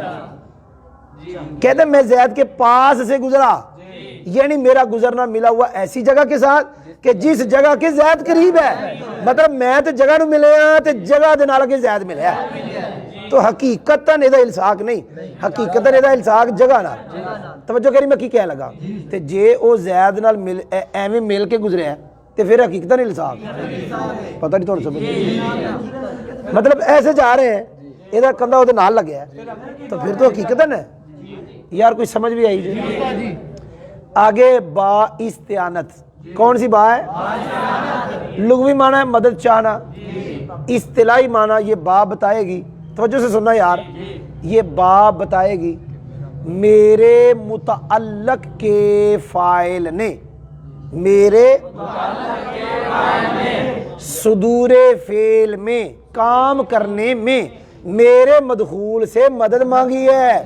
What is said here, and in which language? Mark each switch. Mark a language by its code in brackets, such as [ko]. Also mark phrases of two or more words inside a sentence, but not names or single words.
[ur] کہتے ہیں میں زید کے پاس سے گزرا، یعنی میرا گزرنا ملا ہوا ایسی جگہ کے ساتھ کہ جس جگہ کے زید قریب ہے، مطلب [pa] میں تو جگہ نو ملے ہاں تے جگہ دے نال کے زید ملے ہیں، تو حقیقتاً ادا الصاق نہیں، حقیقتاً ادا الصاق جگہ نال۔ توجہ کری میں کی کہہ لگا تے جے او زید نال مل ایویں مل کے گزرے ہیں تے پھر حقیقتاً الصاق، پتہ نہیں تھوڑا سمجھ، مطلب ایسے جا رہے ہیں ادا کندھا او دے نال لگیا ہے تو پھر تو حقیقتاً ہے۔ یار کوئی سمجھ بھی آئی جی؟ [ur] آگے با استعانت، کون سی با ہے؟ لغوی معنی ہے مدد چاہنا، اصطلاحی معنی یہ با بتائے گی، توجہ سے سننا یار، یہ با بتائے گی میرے متعلق کے فاعل نے، میرے صدور فعل میں کام کرنے میں میرے مدخول سے مدد مانگی ہے۔